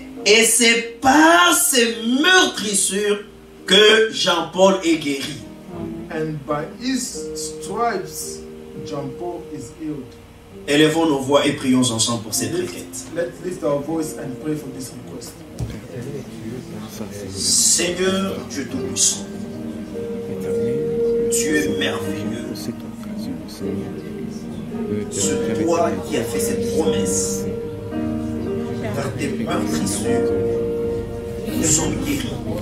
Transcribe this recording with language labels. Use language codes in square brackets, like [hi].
[fr] Et c'est par ces meurtrissures que Jean-Paul est guéri. [en] And by his stripes, John Paul is healed. [fr] Élevons nos voix et prions ensemble pour cette requête. [en] Let's lift our voice and pray for this request. [fr] Seigneur Dieu Tout-Puissant, tu es merveilleux. C'est toi qui as fait cette promesse. Par tes meurtrissures, nous sommes guéris.